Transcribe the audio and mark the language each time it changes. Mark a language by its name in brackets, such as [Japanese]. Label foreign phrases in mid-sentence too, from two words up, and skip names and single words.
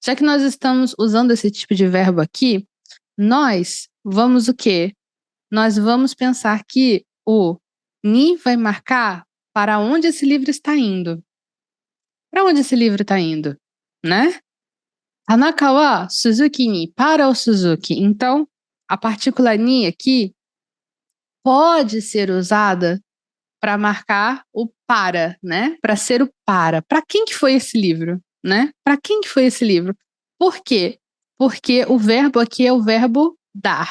[Portuguese] Já que nós estamos usando esse tipo de verbo aqui, nós vamos o quê? Nós vamos pensar que o ni vai marcar para onde esse livro está indo. Para onde esse livro está indo, né? [Japanese] Tanaka wa Suzuki ni, [Portuguese] para o Suzuki. Então, a partícula ni aqui pode ser usada para marcar o para, né? Para ser o para. Para quem que foi esse livro, né? Para quem que foi esse livro? Por quê? Porque o verbo aqui é o verbo dar.